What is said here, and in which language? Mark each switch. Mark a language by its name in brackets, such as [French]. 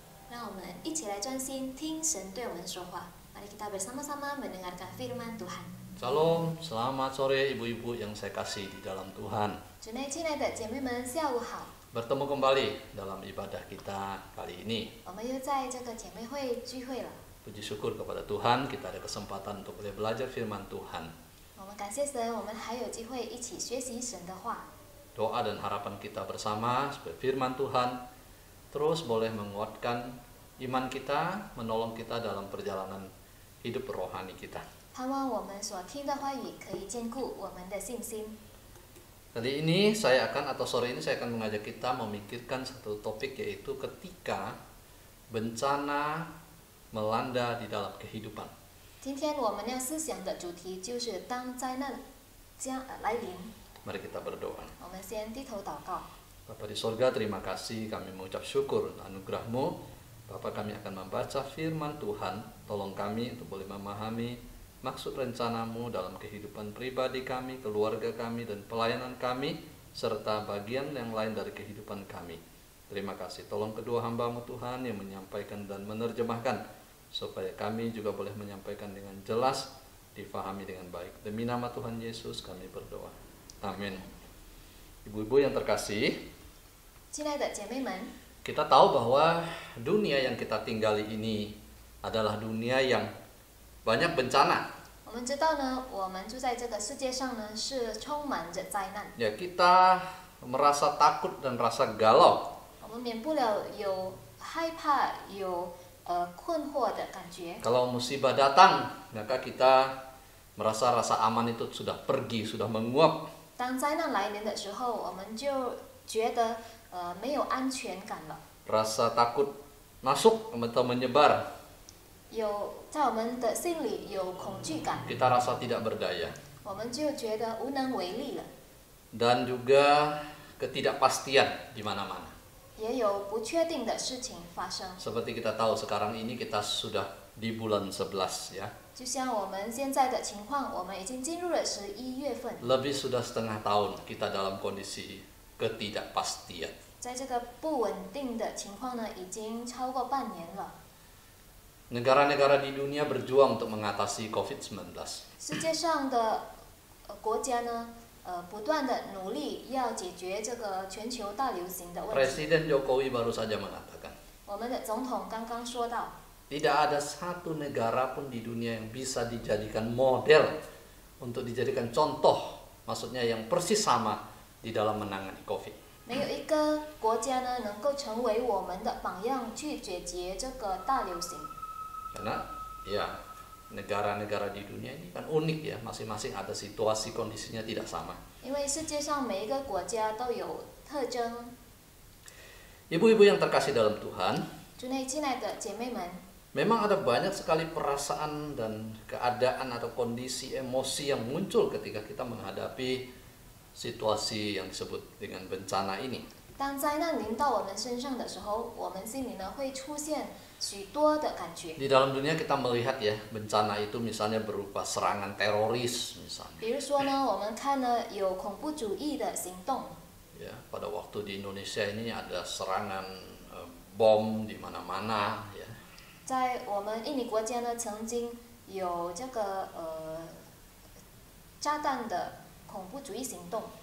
[Chinese] 让我们一起来专心听神对我们说话。 [Indonesian] Mari kita bersama-sama mendengarkan firman Tuhan. Shalom, selamat sore ibu-ibu yang saya kasih di dalam Tuhan. [Chinese] 主内亲爱的姐妹们，下午好。 [Indonesian] Bertemu kembali dalam ibadah kita kali ini. [Chinese] 我们又在这个姐妹会聚会了。 [Indonesian] Puji syukur kepada Tuhan, kita ada kesempatan untuk boleh belajar firman Tuhan. [Chinese] 我们感谢神，我们还有机会一起学习神的话。 [Indonesian] Doa dan harapan kita bersama supaya firman Tuhan terus boleh menguatkan iman kita, menolong kita dalam perjalanan hidup rohani kita. [Chinese] 盼望我们所听的话语可以坚固我们的信心。 [Indonesian] Kali ini sore ini saya akan mengajak kita memikirkan satu topik, yaitu ketika bencana melanda di dalam kehidupan. [Chinese] 今天我们要思想的主题就是当灾难来临。 [Indonesian] Mari kita berdoa. [Chinese] 我们先低头祷告。 [Indonesian] Bapa di sorga, terima kasih, kami mengucap syukur anugerah-Mu. Bapa, kami akan membaca firman Tuhan. Tolong kami untuk boleh memahami maksud rencana-Mu dalam kehidupan pribadi kami, keluarga kami, dan pelayanan kami, serta bagian yang lain dari kehidupan kami. Terima kasih. Tolong kedua hamba-Mu Tuhan yang menyampaikan dan menerjemahkan, supaya kami juga boleh menyampaikan dengan jelas, difahami dengan baik. Demi nama Tuhan Yesus kami berdoa. Amin. Ibu-ibu yang terkasih, [Chinese] 亲爱的姐妹们， [Indonesian] kita tahu bahwa dunia yang kita tinggali ini adalah dunia yang banyak bencana. [Chinese] 我们知道呢，我们住在这个世界上呢，是充满着灾难。 [Indonesian] Ya, kita merasa takut dan rasa galau. [Chinese] 我们免不了有害怕、有困惑的感觉。 [Indonesian] Kalau musibah datang, maka kita merasa rasa aman itu sudah pergi, sudah menguap. [Chinese] 当灾难来临的时候，我们就觉得没有安全感了。 [Indonesian] Rasa takut masuk atau menyebar. [Chinese] 有在我们的心里有恐惧感， [Indonesian] Kita rasa tidak berdaya. [Chinese] 我们就觉得无能为力了。 [Indonesian] Dan juga ketidakpastian di mana-mana. [Chinese] 也有不确定的事情发生。 [Indonesian] Seperti kita tahu sekarang ini kita sudah di bulan 11 ya. [Chinese] 就像我们现在的情况，我们已经进入了11月份， [Indonesian] Lebih sudah setengah tahun kita dalam kondisi ketidakpastian. [Chinese] 在这个不稳定的情况呢，已经超过半年了。 [Indonesian] Negara-negara di dunia berjuang untuk mengatasi COVID-19. [Chinese] 世界上的国家呢，不断的努力要解决这个全球大流行的问题。 [Indonesian] Presiden Jokowi baru saja mengatakan, [Chinese] 我们的总统刚刚说到， [Indonesian] tidak ada satu negara pun di dunia yang bisa dijadikan model untuk dijadikan contoh, maksudnya yang persis sama di dalam menangani COVID. [Chinese] 没有一个国家呢能够成为我们的榜样去解决这个大流行。 [Indonesian] Karena ya negara-negara di dunia ini kan unik ya, masing-masing ada situasi kondisinya tidak sama. [Chinese] 因为世界上每一个国家都有特征。 [Indonesian] Ibu-ibu yang terkasih dalam Tuhan, [Chinese] 主内亲爱的姐妹们， [Indonesian] memang ada banyak sekali perasaan dan keadaan atau kondisi emosi yang muncul ketika kita menghadapi situasi yang disebut dengan bencana ini. [Chinese] 当灾难临到我们身上的时候，我们心里呢会出现许多的感觉。 [Indonesian] Di dalam dunia kita melihat ya, bencana itu misalnya berupa serangan teroris misalnya. [Chinese] 比如说呢，我们看呢有恐怖主义的行动， [Indonesian] Ya, pada waktu di Indonesia ini ada serangan bom di mana-mana ya. [Chinese] 在我们印尼国家呢曾经有这个炸弹的恐怖主义行动，